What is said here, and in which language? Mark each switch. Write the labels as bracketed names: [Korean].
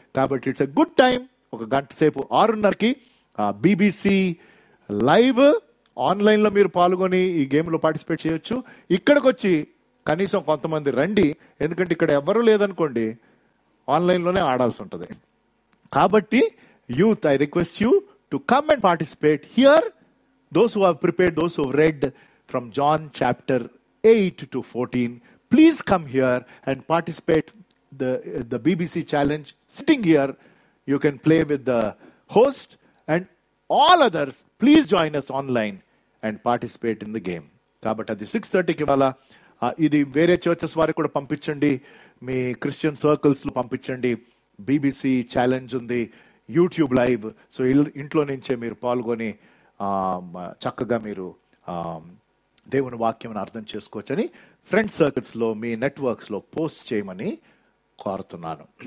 [Telugu] కాబట్టి [English] It's a good time. [Telugu] ఒక గంట సేపు 6:30కి BBC లైవ్ ఆన్లైన్లో మీరు పాల్గొని ఈ గేమ్లో పార్టిసిపేట్ చేయొచ్చు. ఇక్కడికి వచ్చి కనీసం కొంతమంది రండి, ఎందుకంటే ఇక్కడ ఎవరు లేదనుకోండి ఆన్లైన్లోనే ఆడాల్సి ఉంటుంది. [English] కాబట్టి youth, I request you to come and participate here. Those who have prepared, those who have read from John chapter 8 to 14, please come here and participate the BBC challenge. Sitting here, you can play with the host, and all others, please join us online and participate in the game. [Telugu] కాబట్టి అది 6:30కి ఇవాళ. ఇది వేరే churches వారికి కూడా పంపించండి, మీ Christian సర్కిల్స్లో పంపించండి. BBC challenge ఉంది, యూట్యూబ్ లైవ్. సో ఇంట్లో నుంచే మీరు పాల్గొని చక్కగా మీరు దేవుని వాక్యం అర్థం చేసుకోవచ్చని ఫ్రెండ్ సర్కిల్స్లో, మీ నెట్వర్క్స్లో పోస్ట్ చేయమని కోరుతున్నాను.